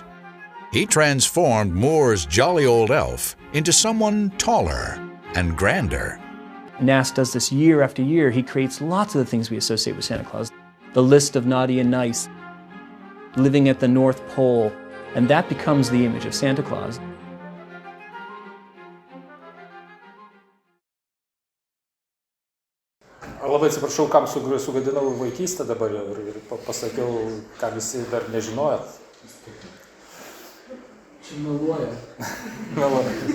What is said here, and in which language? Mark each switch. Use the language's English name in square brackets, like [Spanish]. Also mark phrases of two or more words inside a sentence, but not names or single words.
[English] He transformed Moore's jolly old elf into someone taller and grander. Nast does this year after year. He creates lots of the things we associate with Santa Claus. The list of naughty and nice, living at the North Pole, and that becomes the image of Santa Claus. [Lithuanian] Labai atsiprašau, kam sugadinau vaikystę dabar ir pasakiau, ką visi dar nežinojot. Čia meluoja. Meluoja.